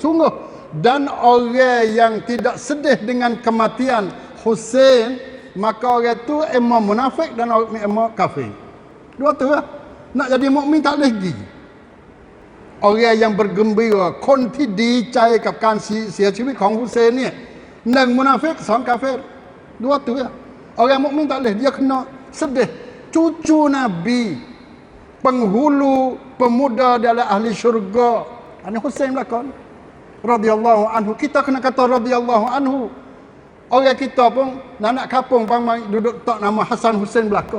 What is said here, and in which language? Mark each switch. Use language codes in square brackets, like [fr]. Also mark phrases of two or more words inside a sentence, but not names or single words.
[ms] Sungguh. Dan orang yang tidak sedih dengan kematian Husain, maka orang tu emang munafik dan emang kafir. Dua tu lah. Nak jadi mukmin tak boleh pergi. Orang yang bergembira konti dicai [th] กับการเสียชีวิตของฮุเซนเนี่ยหนึ่งมุนาฟิกสองกาเฟร [ms] dua tu ya. Orang mukmin tak boleh, dia kena sedih. Cucu Nabi, penghulu pemuda dalam ahli syurga, ini Husain belakang [ar] رضي الله عنه. [ms] Kita kena kata [ar] رضي الله عنه. [ms] Orang kita pun anak kampung duduk tak nama Hasan Husain belakang.